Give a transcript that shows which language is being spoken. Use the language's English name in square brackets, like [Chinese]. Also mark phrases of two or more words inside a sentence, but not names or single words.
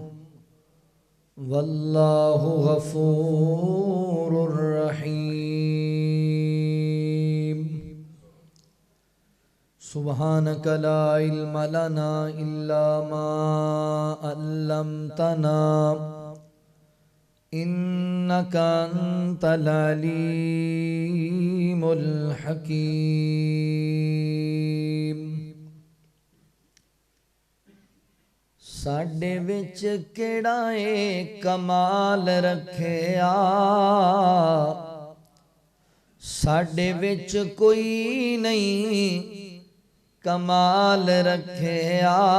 [Arabic] والله غفور رحيم سبحانك لا علم لنا إلا ما علمتنا إنك أنت العليم الحكيم [Punjabi] ساڈے وچ کیڑا اے کمال رکھیا ساڈے وچ کوئی نہیں کمال رکھیا